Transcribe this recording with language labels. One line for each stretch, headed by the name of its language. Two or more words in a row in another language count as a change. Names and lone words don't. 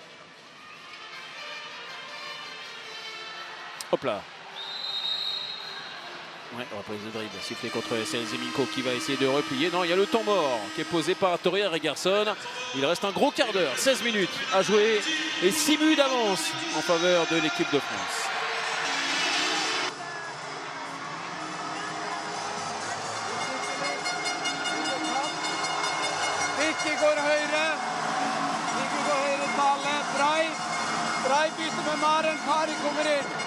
French: Hop là. Ouais, reprise de dribble, sifflé contre Estelle Nzeminko qui va essayer de replier. Non, il y a le temps mort qui est posé par Toria Regerson. Il reste un gros quart d'heure, 16 minutes à jouer et 6 buts d'avance en faveur de l'équipe de France.
Norwegian: Vicky går høyre. Vicky går høyre tallet. Brai bytter med Maren. Kari kommer inn.